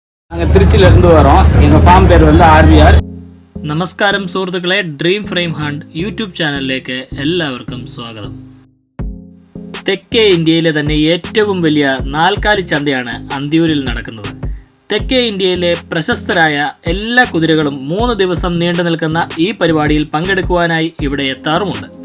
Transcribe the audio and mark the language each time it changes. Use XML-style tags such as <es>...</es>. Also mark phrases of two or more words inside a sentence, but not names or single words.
<ta>நாங்கள் திருச்சியிலேருந்து வரோம். எங்கள் ஃபார்ம் பேர் வந்து RVR.</ta> <ml>നമസ്കാരം സുഹൃത്തുക്കളെ, ഡ്രീം ഫ്രെയിം ഹണ്ട് യൂട്യൂബ് ചാനലിലേക്ക് എല്ലാവർക്കും സ്വാഗതം. തെക്കേ ഇന്ത്യയിലെ തന്നെ ഏറ്റവും വലിയ നാൽക്കാലി ചന്തയാണ് അന്തിയൂരിൽ നടക്കുന്നത്. തെക്കേ ഇന്ത്യയിലെ പ്രശസ്തരായ എല്ലാ കുതിരകളും 3 ദിവസം നീണ്ടു നിൽക്കുന്ന ഈ പരിപാടിയിൽ പങ്കെടുക്കുവാനായി ഇവിടെ എത്താറുമുണ്ട്.</ml>